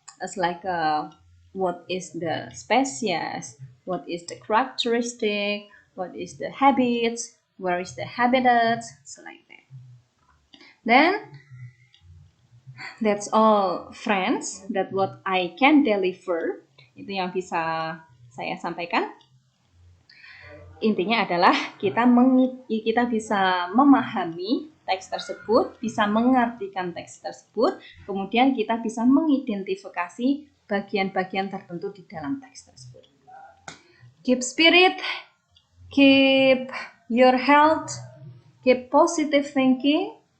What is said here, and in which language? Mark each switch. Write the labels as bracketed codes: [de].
[en] As like what is the species, what is the characteristic, what is the habits, where is the habitat, so like that. Then that's all friends, that what I can deliver. [id] Itu yang bisa saya sampaikan. Intinya adalah kita bisa memahami teks tersebut, bisa mengartikan teks tersebut, kemudian kita bisa mengidentifikasi bagian-bagian tertentu di dalam teks tersebut. [en] Keep spirit, keep your health, keep positive thinking.